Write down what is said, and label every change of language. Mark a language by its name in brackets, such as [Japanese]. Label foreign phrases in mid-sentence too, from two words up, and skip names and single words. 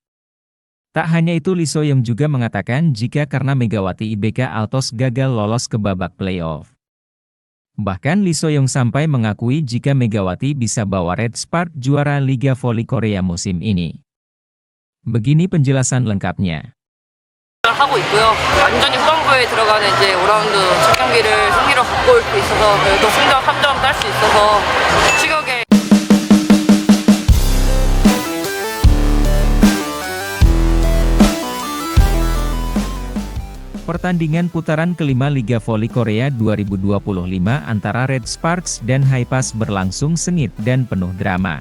[Indonesian] Tak hanya itu, Lee So-young juga mengatakan jika karena Megawati IBK Altos gagal lolos ke babak playoff. Bahkan Lee So-young sampai mengakui jika Megawati bisa bawa Red Sparks juara Liga Voli Korea musim ini. Begini penjelasan lengkapnya. [Korean] 하고 있고요. 완전히 후반부에 들어가는 이제 5라운드 첫 경기를 승리로 갖고 올 수 있어서 또 승점 3점 딸 수 있어서 추격에 [Indonesian] Pertandingan putaran kelima Liga Voli Korea 2025 antara Red Sparks dan Haepas berlangsung sengit dan penuh drama.